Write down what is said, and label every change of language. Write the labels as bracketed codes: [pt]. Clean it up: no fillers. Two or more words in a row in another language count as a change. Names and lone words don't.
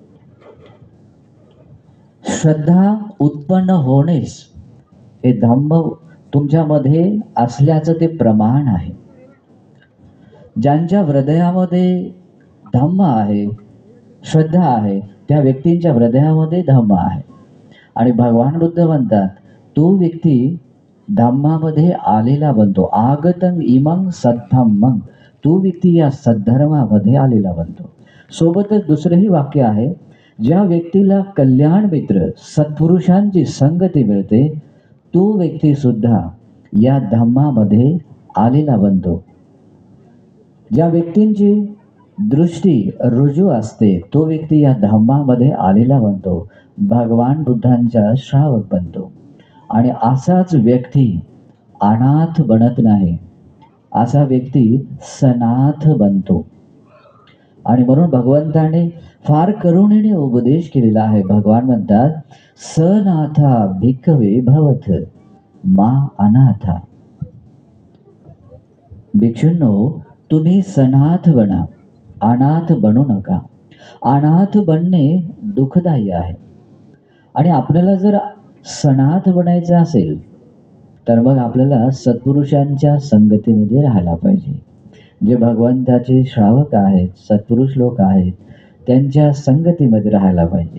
[mr] श्रद्धा उत्पन्न होणेच हे धम्म तुमच्यामध्ये असल्याचं ते प्रमाण आहे. ज्यांच्या हृदयामध्ये धम्म आहे, श्रद्धा आहे, त्या व्यक्तींच्या हृदयामध्ये धम्म आहे. आणि भगवान बुद्ध म्हणतात तो व्यक्ती धम्मामध्ये आलेला बनतो. [pi] आगतं इमं सद्धम्मं, [mr] तो व्यक्ती या सद्धर्मामध्ये आलेला बनतो. सोबतच दुसरंही वाक्य आहे, ज्या व्यक्तीला कल्याण मित्र सत्पुरुषांची संगती मिळते तो व्यक्ती सुद्धा या धम्मामध्ये आलेला बनतो. ज्या व्यक्तींची दृष्टी रुजू असते तो व्यक्ती या धम्मामध्ये आलेला बनतो, भगवान बुद्धांचा श्रावक बनतो. आणि असाच व्यक्ती अनाथ बनत नाही, असा व्यक्ती सनाथ बनतो. आणि म्हणून भगवंताने फार करुणेने उपदेश केलेला आहे. भगवान म्हणतात [pi] सनाथा भिक्खवे भवत मा अनाथा. [mr] भिक्षूंनो, तुम्ही सनाथ बना, अनाथ बनू नका. अनाथ बनणे दुःखदायी आहे. आणि आपल्याला जर सनाथ बनायचं असेल तर मग आपल्याला सत्पुरुषांच्या संगतीमध्ये राहायला पाहिजे. जे भगवंताचे श्रावक आहेत, सत्पुरुष लोक आहेत, त्यांच्या संगतीमध्ये राहायला पाहिजे.